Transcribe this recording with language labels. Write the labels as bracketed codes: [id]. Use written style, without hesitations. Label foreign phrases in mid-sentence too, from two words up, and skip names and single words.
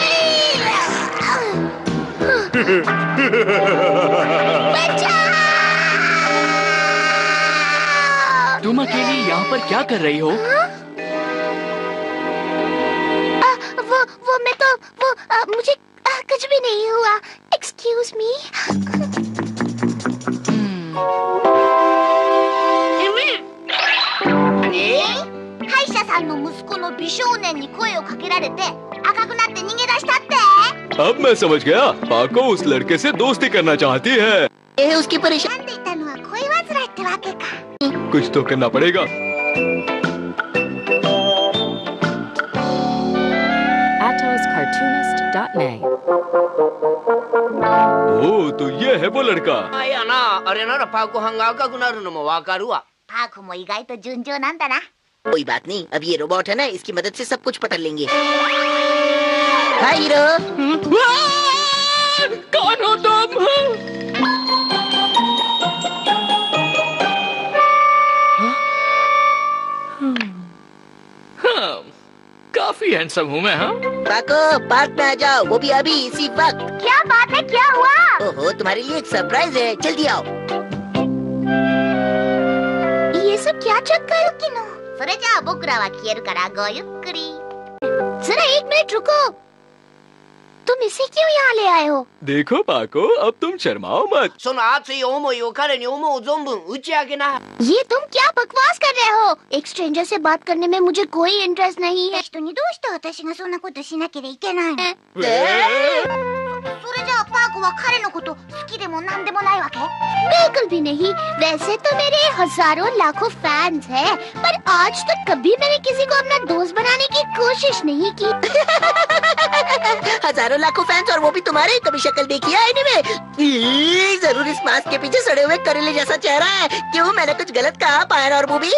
[hi] तुम अकेली यहाँ पर क्या कर रही हो? वो मैं तो मुझे कुछ भी नहीं हुआ। [en] Excuse me. [ja] 歯医者さんの息子の美少年に声をかけられて赤くなって逃げ出したって。 [hi] अब मैं समझ गया, पाको उस लड़के से दोस्ती करना चाहती है। ये उसकी परेशानी। [ja] なんでいたのは恋煩いってわけか。 [hi] कुछ तो करना पड़ेगा। atoscartoonist.net. ओ, तो ये है वो लड़का। [ja] あいやな、あれならパーコ班が赤くなるのもわかるわ。パークも意外と順調なんだな。 [hi] कोई बात नहीं, अब ये रोबोट है ना, इसकी मदद से सब कुछ पकड़ लेंगे। हाय हीरो। कौन हो तुम? काफी हैंडसम हूँ मैं। हाँ, पाको पार्क में आ जाओ, वो भी अभी इसी वक्त। क्या बात है, क्या हुआ? ओहो, तुम्हारे लिए एक सरप्राइज है, जल्दी आओ। ये सब क्या चक्कर? किनो? [ja] それじゃあ僕らは消えるからごゆっくり。 [hi] जरा एक मिनट रुको। तुम इसे क्यों यहाँ ले आए हो? देखो पाको, अब तुम शर्माओ मत। [ja] その熱い思いを彼に思う存分打ち明けな。 [hi] ये तुम क्या बकवास कर रहे हो? एक स्ट्रेंजर से बात करने में मुझे कोई इंटरेस्ट नहीं है। [ja] 人にどうして私がそんなことしなければいけないの？それじゃあパーコは彼のこと好きでもなんでもないわけ? [hi] बिल्कुल भी नहीं। वैसे तो मेरे हजारों लाखों फैंस हैं, पर आज तक कभी मैंने किसी को अपना दोस्त बनाने की कोशिश नहीं की। हजारों लाखों फैंस और वो भी तुम्हारे। कभी शक्ल देखी है इनमें? जरूर इस मास्क के पीछे सड़े हुए करेले जैसा चेहरा है। क्यों, मैंने कुछ गलत कहा पायर और मूवी?